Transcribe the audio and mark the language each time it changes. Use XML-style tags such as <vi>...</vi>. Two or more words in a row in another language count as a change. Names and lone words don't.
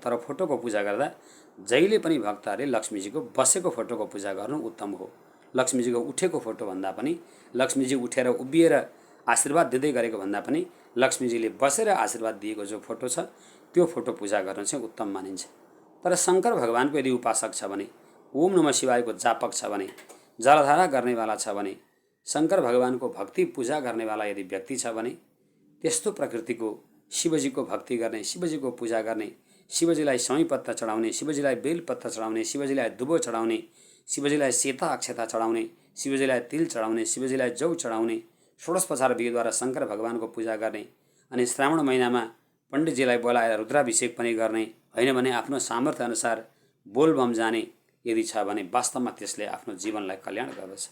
<ne>तर फोटोको पूजा गर्दा जहिले पनि भक्तहरूले लक्ष्मीजीको बसेको फोटोको पूजा गर्नु उत्तम हो। लक्ष्मीजीको उठेको फोटो भन्दा पनि, लक्ष्मीजी उठेर उभिएर आशीर्वाद दिँदै गरेको भन्दा पनि लक्ष्मीजीले बसेर आशीर्वाद दिएको जो फोटो छ त्यो फोटो पूजा गर्न चाहिँ उत्तम मानिन्छ। तर शङ्कर भगवानको यदि उपासक छ भने ओम नमः शिवायको जापक छ भने, जलधारा गर्नेवाला छ भने, शङ्कर भगवानको भक्ति पूजा गर्नेवाला यदि व्यक्ति छ भने, त्यस्तो प्रकृतिको शिवजीको भक्ति गर्ने, शिवजीको पूजा गर्ने, शिवजीलाई समीपत्र चढाउने, शिवजीलाई बेलपत्र चढाउने, शिवजीलाई दुबो चढाउने, शिवजीलाई सेता अक्षता चढाउने, शिवजीलाई तिल चढाउने, शिवजीलाई जौ चढाउने, षोडशोपचार विधिद्वारा शङ्कर भगवानको पूजा गर्ने, अनि श्रावण महिनामा पण्डितजीलाई बोलाएर रुद्राभिषेक पनि गर्ने, होइन भने आफ्नो सामर्थ्य अनुसार बोलबम जाने यदि छ भने वास्तवमा त्यसले आफ्नो जीवनलाई कल्याण गर्दछ।</ne>